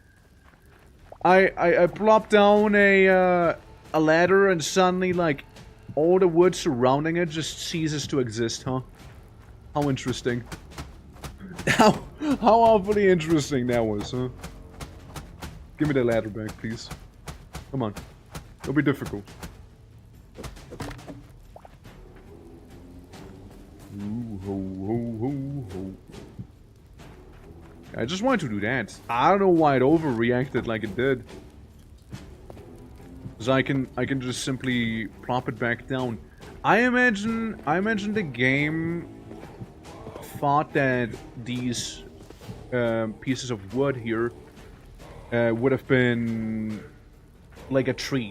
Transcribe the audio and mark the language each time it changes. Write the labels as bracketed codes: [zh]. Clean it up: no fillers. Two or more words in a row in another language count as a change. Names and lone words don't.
[en] I plopped down a ladder and suddenly, like, all the wood surrounding it just ceases to exist, huh? How interesting. How awfully interesting that was, huh? Give me the ladder back, please. Come on. Don't be difficult. Ooh, ho, ho, ho, ho. I just wanted to do that. I don't know why it overreacted like it did. Because I can just simply plop it back down. I imagine the game thought that these pieces of wood here would have been like a tree.